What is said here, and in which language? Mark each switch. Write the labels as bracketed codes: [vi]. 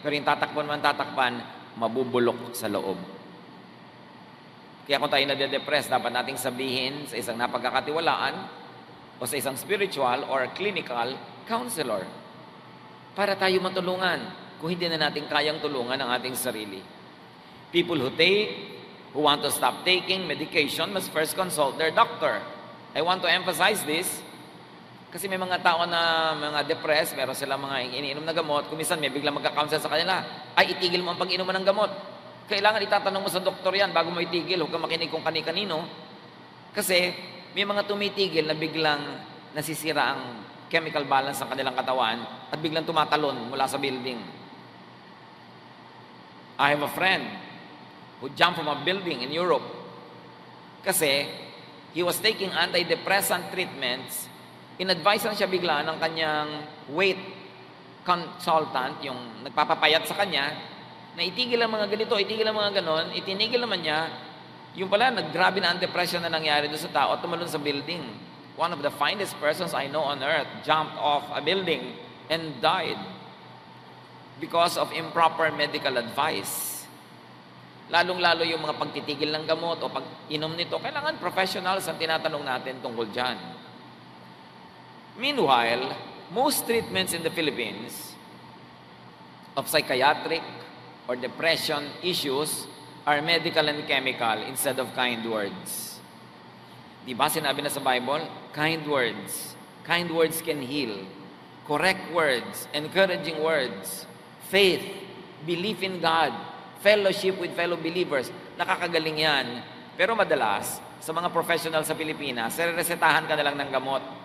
[tl] Pero yung tatakpan, mabubulok sa loob. Kaya kung tayo nade-depress, dapat nating sabihin sa isang napagkakatiwalaan o sa isang [en] spiritual or clinical counselor [tl] para tayo matulungan kung hindi na natin kayang tulungan ang ating sarili. [en] People who want to stop taking medication must first consult their doctor. I want to emphasize this [tl] kasi may mga tao na mga depressed, meron silang mga iniinom na gamot, kung minsan may biglang magka-counsel sa kanila, ay itigil mo ang pag-inuman ng gamot. Kailangan itatanong mo sa doktor yan bago mo itigil, huwag kang makinig kung kani-kanino. Kasi may mga tumitigil na biglang nasisira ang chemical balance ng kanilang katawan at biglang tumatalon mula sa building. [en] I have a friend who jumped from a building in Europe [tl] kasi [en] he was taking antidepressant treatments. [tl] In-advise lang siya bigla ng kanyang weight consultant, yung nagpapapayat sa kanya, na itigil ang mga ganito, itigil ang mga ganon, itinigil naman niya, yung pala, naggrabe na ang depression na nangyari doon sa tao at tumalon sa building. [en] One of the finest persons I know on earth jumped off a building and died because of improper medical advice. [tl] Lalong-lalo yung mga pagtitigil ng gamot o pag-inom nito, kailangan professionals ang tinatanong natin tungkol dyan. [en] Meanwhile, most treatments in the Philippines of psychiatric or depression issues are medical and chemical instead of kind words. [tl] Di ba sinabi na sa [en] Bible? Kind words. Kind words can heal. Correct words, encouraging words, faith, belief in God, fellowship with fellow believers. [tl] Nakakagaling yan. Pero madalas, sa mga professional sa Pilipinas, resetahan ka na lang ng gamot.